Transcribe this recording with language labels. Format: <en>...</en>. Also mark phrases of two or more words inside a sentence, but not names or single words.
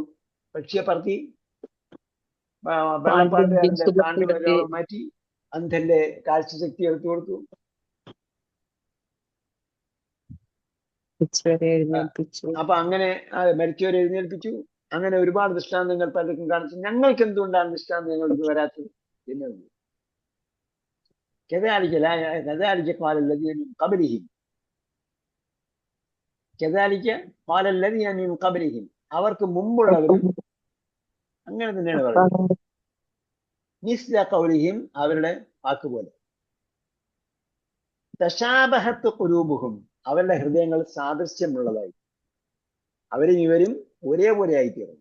<ml>പക്ഷിയെ പറത്തി വെള്ളപ്പാണ്ട് മാറ്റി, അന്ധന്റെ കാഴ്ചശക്തി എടുത്തു കൊടുത്തു. അപ്പൊ അങ്ങനെ മരിച്ചവരെ എഴുന്നേൽപ്പിച്ചു. അങ്ങനെ ഒരുപാട് ദൃഷ്ടാന്തങ്ങൾ പലർക്കും കാണിച്ചു. ഞങ്ങൾക്ക് എന്തുകൊണ്ടാണ് ദൃഷ്ടാന്തം ഞങ്ങൾക്ക് വരാത്തത് എന്നത്?</ml> <ar>كذلك قال الذين من قبلهم كذلك قال الذين من قبلهم,</ar> <ml>അവർക്ക് മുമ്പുള്ളവരും അങ്ങനെ തന്നെയാണ് പറയുന്നത്.</ml> <ar>مثل قولهم,</ar> <ml>അവരുടെ വാക്കുപോലെ.</ml> <ar>تشابهت قلوبهم,</ar> <ml>അവരുടെ ഹൃദയങ്ങൾ സാദൃശ്യമുള്ളതായി, അവരും ഇവരും ഒരേപോലെ ആയിത്തീർന്നു.</ml>